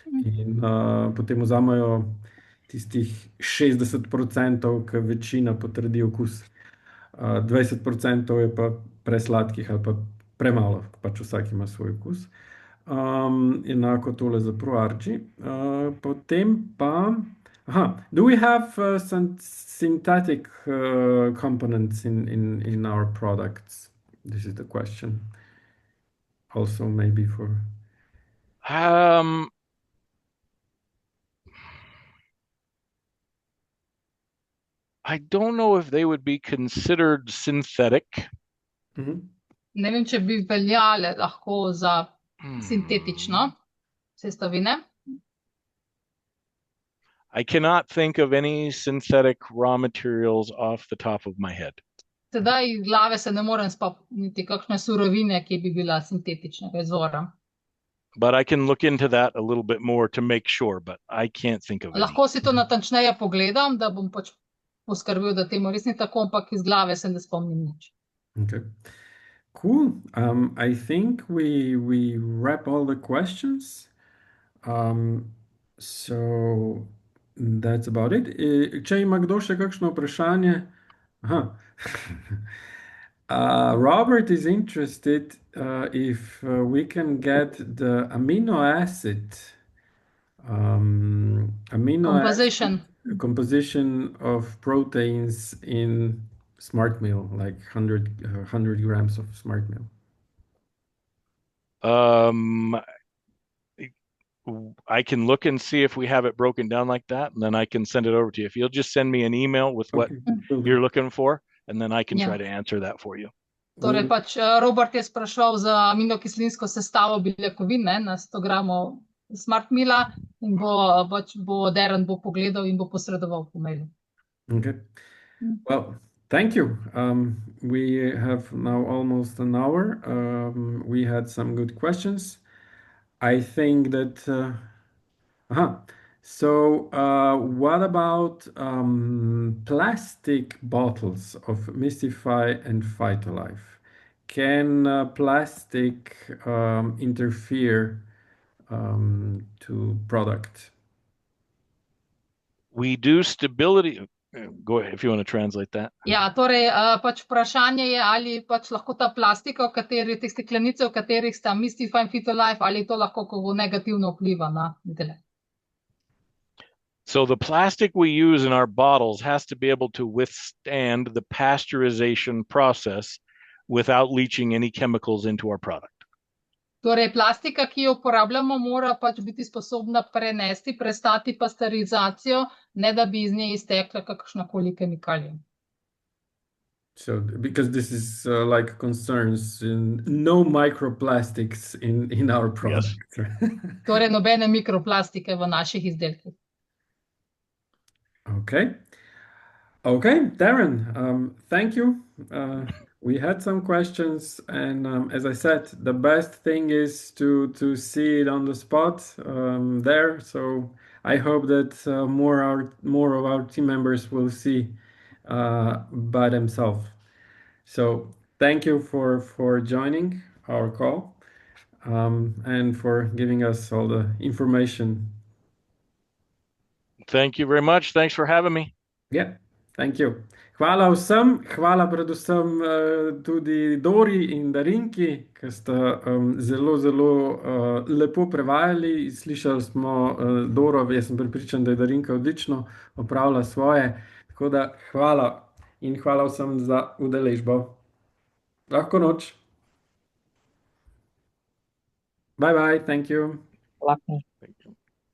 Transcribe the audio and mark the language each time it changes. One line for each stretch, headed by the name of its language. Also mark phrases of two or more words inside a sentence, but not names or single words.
Slovenian: in potem vzamejo tistih 60%, ki večina potrdi okus. 20% je pa presladkih ali pa premalo, pač vsak ima svoj okus. Enako tole za ProArchi. Potem pa,
English: do we have some synthetic components in our products? This is the question. Also, maybe for. I don't know if they would be considered synthetic.
Slovenian: Ne vem, če bi veljale lahko za sintetično sestavine.
English: I cannot think of any synthetic raw materials off the top of my head.
Slovenian: Sedaj iz glave se ne morem spomniti kakšne surovine, ki bi bila sintetičnega izvora.
English: But I can look into that a little bit more to make sure, but I can't think of any.
Slovenian: Lahko si to natančneje pogledam, da bom pač poskrbel, da temu res ni tako, ampak iz glave se ne spomnim nič.
English: Okay. Cool. I think we wrap all the questions. So that's about it.
Slovenian: Če ima kdo še kakšno vprašanje?
English: Robert is interested if we can get the amino acid composition of proteins in smart meal, like 100 grams of smart meal. I can look and see if we have it broken down like that, and then I can send it over to you. If you'll just send me an email with what you're looking for, and then I can try to answer that for you.
Slovenian: Torej pač Robert je spraševal za aminokislinsko sestavo beljakovin na 100 gramov smart meala in bo Darren bo pogledal in bo posredoval po mailu.
English: Okay. Well, thank you. We have now almost an hour. We had some good questions. I think that so what about plastic bottles of Mystify and Phytolife? Can plastic interfere to product? We do stability. Go ahead if you want to translate that.
Slovenian: Ja, torej pač vprašanje je, ali pač lahko ta plastika, te steklenice, v katerih sta Mystify in Phytolife, ali to lahko kako negativno vpliva na izdelek.
English: So the plastic we use in our bottles has to be able to withstand the pasteurization process without leaching any chemicals into our product.
Slovenian: Torej, plastika, ki jo uporabljamo, mora pač biti sposobna prestati pasteurizacijo, ne da bi iz nje iztekla kakršnakoli kemikalija.
English: So, because this is like concerns no microplastics in our product. Yes.
Slovenian: Torej, nobene mikroplastike v naših izdelkih.
English: Okay, Darren, thank you. We had some questions, and as I said, the best thing is to see it on the spot there. So I hope that more of our team members will see by themselves. So thank you for joining our call and for giving us all the information. Thank you very much. Thanks for having me. Yeah, thank you.
Slovenian: Hvala vsem, hvala predvsem tudi Dori in Darinki, ki sta zelo lepo prevajali. Slišali smo Doro, jaz sem prepričan, da je Darinka odlično opravila svoje. Tako da hvala in hvala vsem za udeležbo. Lahko noč.
English: Bye, thank you.
Slovenian: Lahko.
English: Thank you.